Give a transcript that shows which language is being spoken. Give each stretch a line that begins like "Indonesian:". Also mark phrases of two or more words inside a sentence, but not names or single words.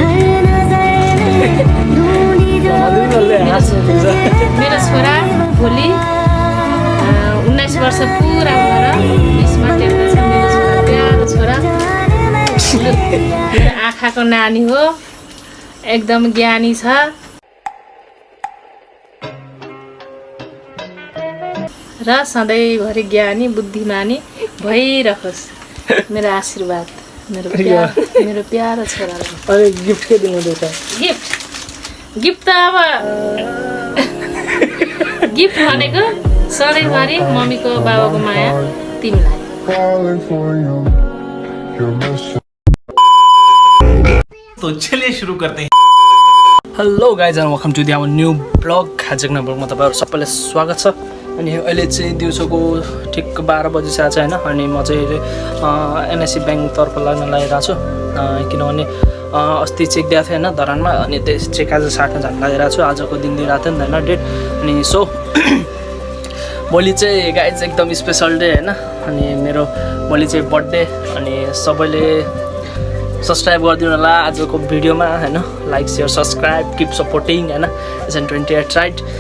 Nepali: मेरो छोरा भोलि 19 वर्ष पुरा भएर 20मा टेर्दैछ मेरो छोरा प्यारो छोरा मेरो आँखाको नानी हो एकदम ज्ञानी छ र सधैँभरि ज्ञानी बुद्धिमानी भइरहोस् मेरो आशीर्वाद मेरो प्यारो छोरालाई अनि गिफ्ट के दिनुहुँदैछ गिफ्ट त अब गिफ्ट भनेको सधैँभरि मम्मीको बाबाको माया तिमीलाई
Hindi: तो चलिए शुरू करते हैं
English: hello guys and welcome to the our new blog
Nepali: आजको ब्लगमा तपाईँहरू सबैलाई स्वागत छ अनि अहिले चाहिँ दिउँसोको ठिक 12 बजिसकेको छ होइन अनि म चाहिँ अहिले एनएससी ब्याङ्कतर्फ लाग्न लागिरहेको छु किनभने अस्ति चेक दिएको थिएँ होइन धरानमा अनि त्यस चेक आज साट्न जान लागिरहेको छु आजको दिन दिइरहेको थियो नि त होइन डेट अनि सो भोलि चाहिँ गाइज एकदम
English: special day
Nepali: होइन अनि मेरो भोलि चाहिँ बर्थडे अनि सबैले सब्सक्राइब गरिदिनु होला आजको भिडियोमा होइन
English: like share subscribe keep supporting
Nepali: होइन एसएन 28 राइट